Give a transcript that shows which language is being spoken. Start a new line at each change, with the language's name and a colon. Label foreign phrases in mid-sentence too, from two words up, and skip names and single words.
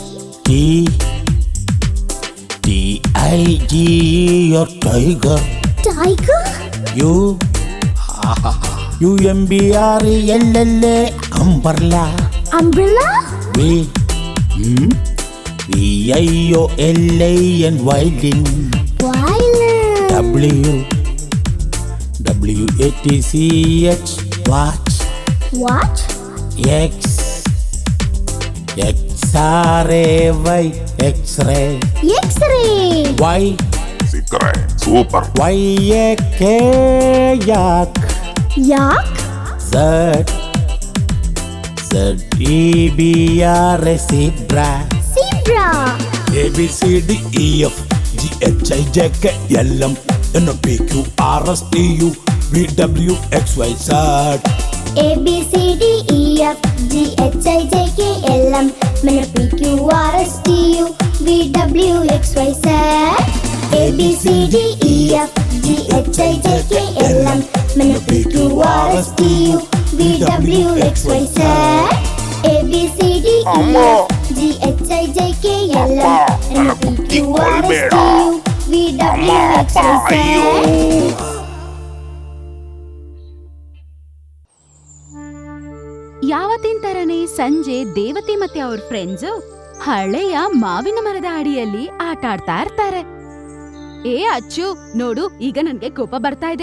English: T-I-G-E your tiger. Tiger. U-M-B-R-E-L-L-A umbrella. Umbrella. V-I-O-L-A-N violin. Violin. W-A-T-C-H watch. Watch. X X-R-A-Y X-ray. X-ray. Y
Kannada: ಸಿಕ್ಕರೆ ಸೂಪರ್.
English: Y-A-K yak. Yak. Z ZEBRA zebra. Zebra. ABCDEF GHIJK LM NPQRSTU VWXYZ. ABCDEF GHIJK LM NPQRSTU VWXYZ. ABCDEF GHIJK LM NPQRSTU VWXYZ. ABCDEF GHIJK LM NPQRSTU VWXYZ.
Kannada: ಯಾವತ್ತಿನ ತರನೇ ಸಂಜೆ ದೇವತೆ ಮತ್ತೆ ಅವ್ರ ಫ್ರೆಂಡ್ಸ್ ಹಳೆಯ ಮಾವಿನ ಮರದ ಅಡಿಯಲ್ಲಿ ಆಟ ಆಡ್ತಾ ಇರ್ತಾರೆ. ಏ ಅಚ್ಚು, ನೋಡು, ಈಗ ನನ್ಗೆ ಕೋಪ ಬರ್ತಾ ಇದೆ.